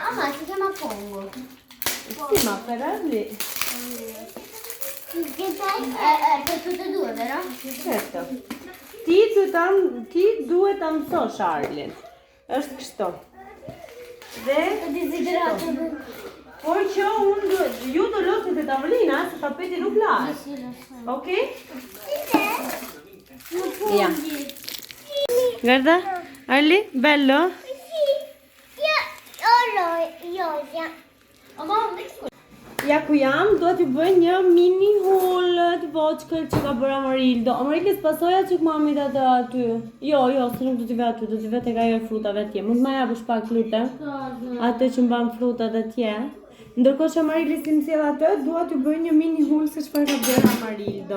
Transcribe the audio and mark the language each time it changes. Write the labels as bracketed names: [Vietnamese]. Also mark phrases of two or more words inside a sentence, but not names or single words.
[Italian] Ah, ma si chiama Pongo. Sì, ma per Arli. Per tutte e due, vero? Certo. [Albanian] Ti duhet ta mësosh Arlin. Është kështu. Dhe [Italian] Desiderato. [Albanian] por që ju do losni te tavolina, se tapeti nuk lahet. [Italian] Sì, lo so. Ok? Non [Albanian] Ja. [Italian] puoi. Guarda, Arli, bello? Oh, mamma, [Albanian] Ja ku jam, do t'ju bëj një [English] mini haul [Albanian] të voçkël që ka bërë Amarildo. Amarilis pasoja çik mamit atë aty. Jo, se nuk do t'i vë aty, do t'i vë tek ajo frutave atje. Mund ma japësh pak lutem? Atë që mban frutat atje. Ndërkohë që Amarilis I sjell atë, dua t'ju bëj një [English] mini haul [Albanian] se çfarë ka bërë Amarildo.